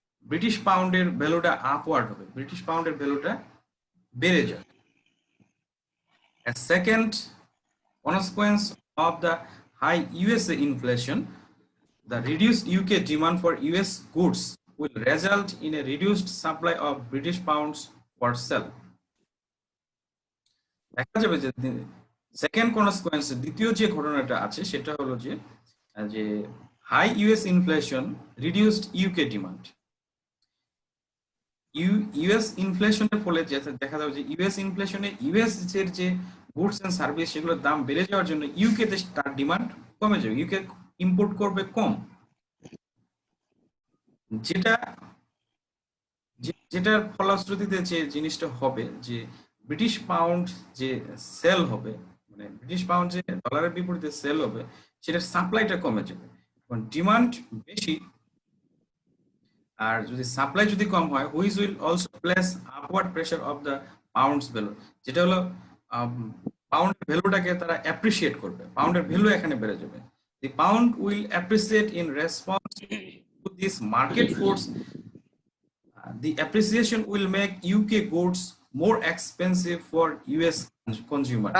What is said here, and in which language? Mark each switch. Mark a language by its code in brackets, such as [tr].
[bn] British পাউন্ডের ভ্যালুটা upward হবে, ব্রিটিশ পাউন্ডের ভ্যালুটা বেড়ে যাবে। [en] A second consequence of the high USA inflation, the reduced UK demand for US goods will result in a reduced supply of British pounds for sale. [bn] দেখা যাবে যে সেকেন্ড কনসিকুয়েন্স, দ্বিতীয় যে ঘটনাটা আছে সেটা হলো যে যে high US inflation reduced UK demand. US ইনফ্লেশনের ফলে দেখা যাবে যে ইউএস ইনফ্লেশনে ইউএস এর যে গুডস এন্ড সার্ভিস সেগুলোর দাম বেড়ে যাওয়ার জন্য ইউকে তে তার ডিমান্ড কমে যাবে, ইউকে ইম্পোর্ট করবে কম, যেটা যেটার ফলশ্রুতিতে যে জিনিসটা হবে যে ব্রিটিশ পাউন্ড যে সেল হবে, মানে ব্রিটিশ পাউন্ড যে ডলারের বিপরীতে সেল হবে সেটার সাপ্লাইটা কমে যাবে। এখন ডিমান্ড বেশি আর যদি সাপ্লাই যদি কম হয়, [en] which will also place upward pressure of the pound's value, [bn] যেটা হলো পাউন্ডের ভ্যালুটাকে তারা অ্যাপ্রিসিয়েট করবে, পাউন্ডের ভ্যালু এখানে বেড়ে যাবে। [en] The pound will appreciate in response to this market force. The appreciation will make UK goods more expensive for US consumer.